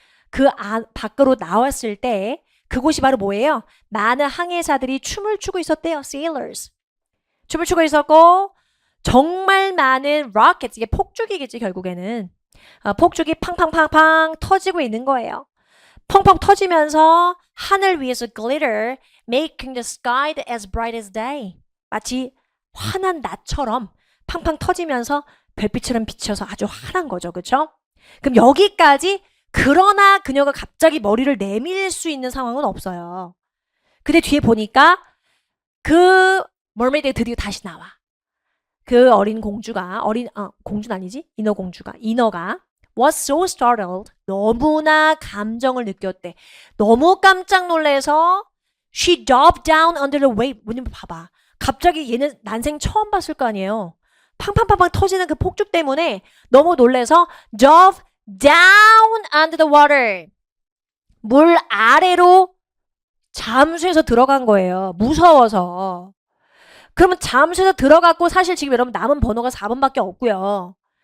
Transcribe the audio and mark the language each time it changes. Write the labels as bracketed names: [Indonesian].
[Korean] 그 [English] deck. [Korean] 밖으로 나왔을 때 그곳이 바로 뭐예요? 많은 항해사들이 춤을 추고 있었대요. [English] sailors. [Korean] 춤을 추고 있었고 정말 많은 rockets. 이게 폭죽이겠지 결국에는. 폭죽이 팡팡팡팡 터지고 있는 거예요. 펑펑 터지면서 하늘 위에서 [English] glitter, making the sky as bright as day. [Korean] 마치 환한 낮처럼 팡팡 터지면서 별빛처럼 비쳐서 아주 환한 거죠. 그렇죠? 그럼 여기까지 그러나 그녀가 갑자기 머리를 내밀 수 있는 상황은 없어요. 근데 뒤에 보니까 그 머메이드가 드디어 다시 나와. 그 어린 공주가 공주는 아니지? 인어가 [English] was so startled. [Korean] 너무나 감정을 느꼈대. 너무 깜짝 놀라서 [English] she dove down under the wave. [Korean] 뭐냐면 봐봐. 갑자기 얘는 난생 처음 봤을 거 아니에요. 팡팡팡팡 터지는 그 폭죽 때문에 너무 놀라서 [English] dove down under the water. [Korean] 물 아래로 잠수해서 들어간 거예요. 무서워서. 그러면 잠수해서 들어갔고 사실 지금 여러분 남은 번호가 4번밖에 없고요.